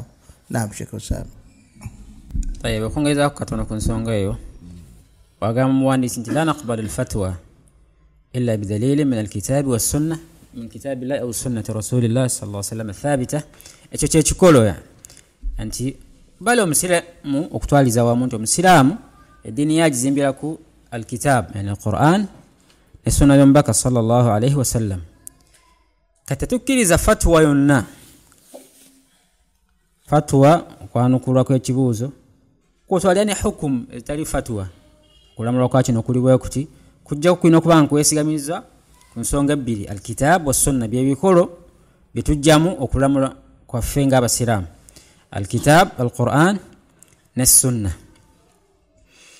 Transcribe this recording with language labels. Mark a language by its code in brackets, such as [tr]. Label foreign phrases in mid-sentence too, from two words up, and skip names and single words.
[lg] Naam Sheikh Osama. [ar] طيب [lg] okongeza katono ku nsonga eyo wagamba muwandiisi nti [ar] لا نقبل الفتوى إلا بدليل من الكتاب والسنة من كتاب الله أو سنة رسول الله صلى الله عليه وسلم ثابتة. [lg] Ekyo kyekikolo ya anti bali omusiramu okutwaliza wamu nti omusiraamu eddiini yagizimbira ku alkitab yani alquran ne sunna y'omubaka [ar] صلى الله عليه وسلم. [lg] Kati tukkiriza fatwa yonna fatwa okwanukulwa kw'ekibuuzo kwotwalira ne hukumu etali fatwa kulamulwa kwa kino kuli bwe kuti kujja kukwina okuba nkwesigamiza ku nsonga ebbiri [ar] الكتاب والسنة [lg] byebikolo bitujjamu okulamula kwaffe ng'abasiraamu [ar] الكتاب القرآن [lg] ne sunna.